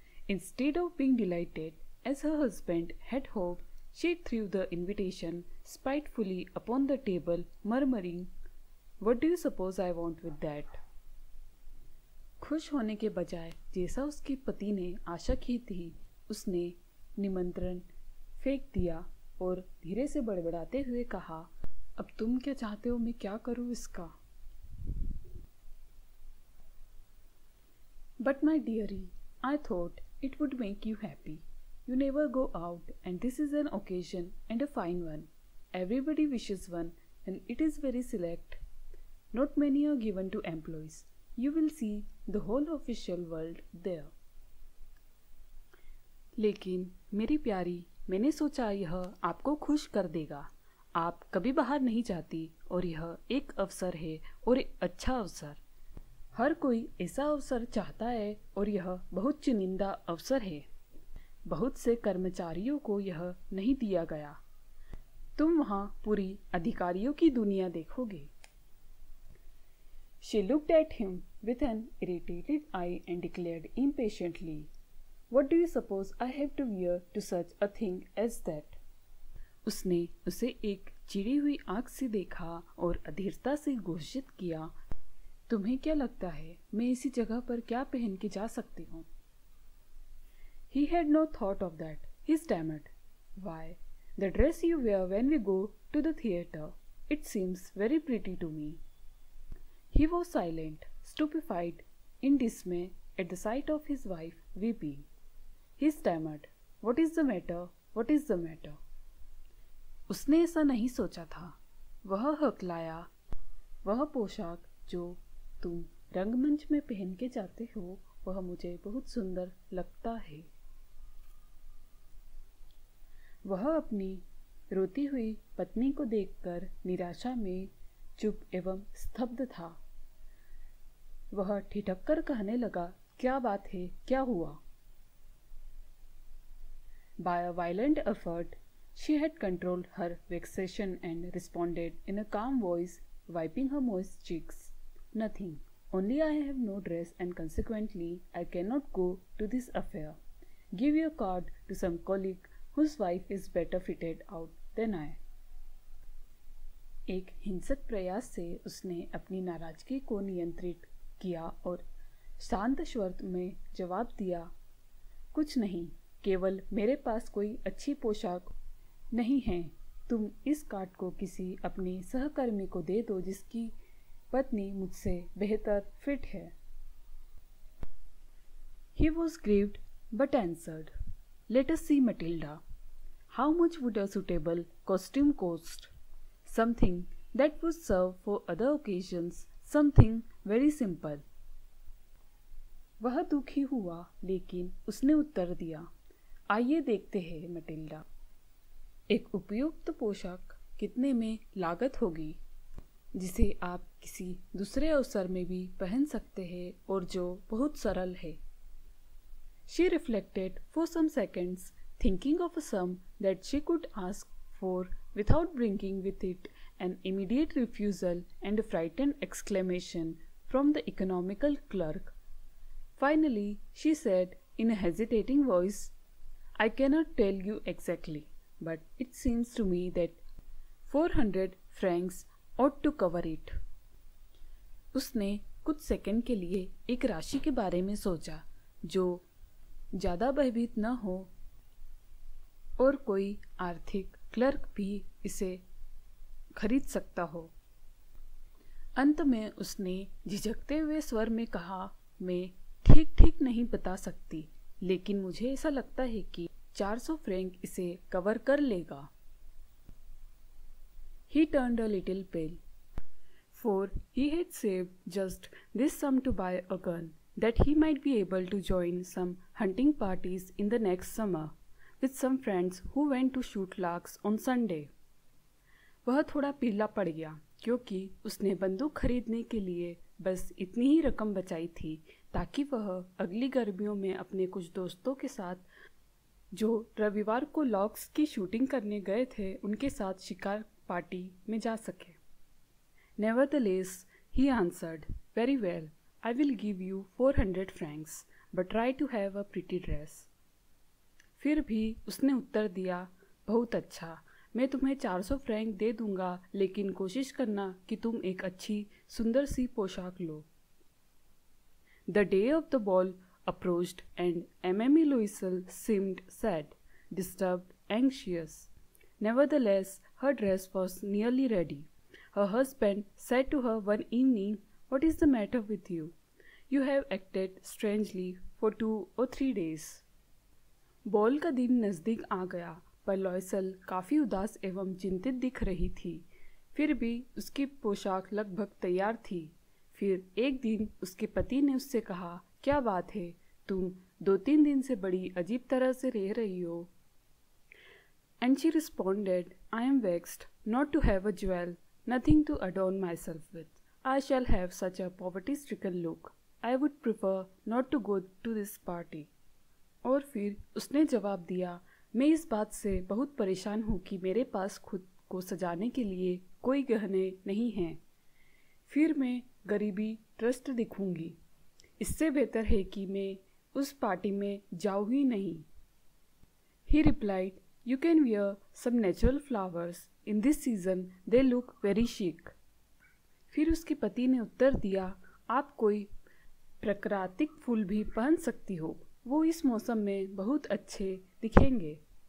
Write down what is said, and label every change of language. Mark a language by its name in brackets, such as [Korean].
[English] Instead of being delighted, as her husband had hoped, she threw the invitation spitefully upon the table, murmuring, "What do you suppose I want with that?" [Hindi] खुश होने के बजाय जैसा उसके पति ने आशा की थी, उसने निमंत्रण फेंक दिया और धीरे से बड़बड़ाते हुए कहा, अब तुम क्या चाहते हो मैं क्या करूं इसका? [English] But my dearie, I thought it would make you happy. You never go out, and this is an occasion and a fine one. Everybody wishes one, and it is very select. Not many are given to employees. You will see the whole official world there. [Hindi] लेकिन मेरी प्यारी, मैंने सोचा यह आपको खुश कर देगा। आप कभी बाहर नहीं जाती और यह एक अवसर है और एक अच्छा अवसर। हर कोई ऐसा अवसर चाहता है और यह बहुत चुनिंदा अवसर है। बहुत से कर्मचारियों को यह नहीं दिया गया। तुम वहाँ पूरी अधिकारियों की दुनिया देखोगे। [English] She looked at him with an irritated eye and declared impatiently, "What do you suppose I have to wear to such a thing as that?" [Hindi] उसने उसे एक चिड़ी हुई आंख से देखा और अधीरता से घोषित किया, तुम्हें क्या लगता है मैं इसी जगह पर क्या पहन के जा सकती हूँ? [English] He had no thought of that. He stammered, "Why, the dress you wear when we go to the theatre. It seems very pretty to me." He was silent, stupefied, in dismay at the sight of his wife weeping. He stammered, "What is the matter? What is the matter?" [Hindi] उसने ऐसा नहीं सोचा था। वह हकलाया, वह पोशाक जो तुम रंगमंच में पहन के जाते हो वह मुझे बहुत सुंदर लगता है। वह अपनी रोती हुई पत्नी को देखकर निराशा में चुप एवं स्तब्ध था। वह ठिठक कर कहने लगा, क्या बात है, क्या हुआ? [English] By a violent effort, she had controlled her vexation and responded in a calm voice, wiping her moist cheeks. Nothing. Only I have no dress and consequently I cannot go to this affair. Give your card to some colleague whose wife is better fitted out than I. [Hindi] एक हिंसक प्रयास से उसने अपनी नाराजगी को नियंत्रित किया और शांत स्वर में जवाब दिया, कुछ नहीं, केवल मेरे पास कोई अच्छी पोशाक नहीं है। तुम इस कार्ड को किसी अपने सहकर्मी को दे दो जिसकी पत्नी मुझसे बेहतर फिट है। [English] He was grieved but answered, "Let us see, Matilda. How much would a suitable costume cost? Something that would serve for other occasions, something very simple." [Hindi] वह दुखी हुआ लेकिन उसने उत्तर दिया, आइए देखते हैं मटिल्डा, एक उपयुक्त पोशाक कितने में लागत होगी जिसे आप किसी दूसरे अवसर में भी पहन सकते हैं और जो बहुत सरल है। [English] She reflected for some seconds, thinking of a sum that she could ask for without bringing with it an immediate refusal and a frightened exclamation from the economical clerk. Finally, she said in a hesitating voice, "I cannot tell you exactly, but it seems to me that 400 francs ought to cover it." [Hindi] उसने कुछ second के लिए एक राशि के बारे में सोचा जो ज़्यादा भयभीत न हो और कोई आर्थिक क्लर्क भी इसे खरीद सकता हो। अंत में उसने झिझकते हुए स्वर में कहा, मैं ठीक ठीक नहीं बता सकती, लेकिन मुझे ऐसा लगता है कि 400 फ्रैंक इसे कवर कर लेगा। [English] He turned a little pale, for he had saved just this sum to buy a gun, that he might be able to join some hunting parties in the next summer with some friends who went to shoot larks on Sunday. [Hindi] वह थोड़ा पीला पड़ गया क्योंकि उसने बंदूक खरीदने के लिए बस इतनी ही रकम बचाई थी ताकि वह अगली गर्मियों में अपने कुछ दोस्तों के साथ जो रविवार को लॉक्स की शूटिंग करने गए थे उनके साथ शिकार पार्टी में जा सके। [English] Nevertheless, he answered, "Very well, I will give you 400 francs, but try to have a pretty dress." [Hindi] फिर भी उसने उत्तर दिया, बहुत अच्छा, मैं तुम्हें 400 फ्रैंक दे दूंगा, लेकिन कोशिश करना कि तुम एक अच्छी सुंदर सी पोशाक लो। [English] The day of the ball approached and Mamie Louiselle seemed sad, disturbed, anxious. Nevertheless, her dress was nearly ready. Her husband said to her one evening, "What is the matter with you? You have acted strangely for 2 or 3 days." [Hindi] Ball का दिन नज़दीक आ गया, पर लॉयसल काफ़ी उदास एवं चिंतित दिख रही थी। फिर भी उसकी पोशाक लगभग तैयार थी। फिर एक दिन उसके पति ने उससे कहा, "क्या बात है, तुम 2-3 दिन से बड़ी अजीब तरह से रह रही हो?" [English] And she responded, "I am vexed not to have a jewel, nothing to adorn myself with. I shall have such a poverty-stricken look. I would prefer not to go to this party." [Hindi] और फिर उसने जवाब दिया, "मैं इस बात से बहुत परेशान हूँ कि मेरे पास खुद को सजाने के लिए कोई गहने नहीं हैं। फिर मैं गरीबी ट्रस्ट दिखूंगी। इससे बेहतर है कि मैं उस पार्टी में जाऊँ ही नहीं." [English] He replied, "You can wear some natural flowers. In this season they look very chic." [Hindi] फिर उसके पति ने उत्तर दिया, "आप कोई प्राकृतिक फूल भी पहन सकती हो, वो इस मौसम में बहुत अच्छे दिखेंगे."